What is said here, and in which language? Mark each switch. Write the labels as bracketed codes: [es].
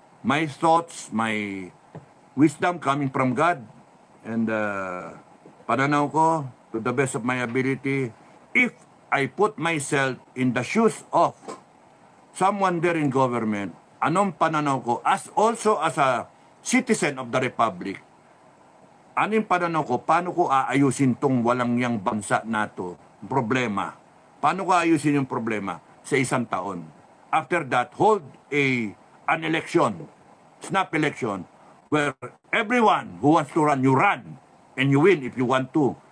[en] My thoughts, my wisdom coming from God, and [tl] pananaw ko, [en] to the best of my ability, if I put myself in the shoes of someone there in government, [tl] anong pananaw ko, [en] also as a citizen of the Republic, anong pananaw ko, [tl] paano ko aayusin tong walang yang bansa na to, problema? Paano ko aayusin yung problema sa isang taon? [en] After that, hold an election, snap election, where everyone who wants to run, you run, and you win if you want to.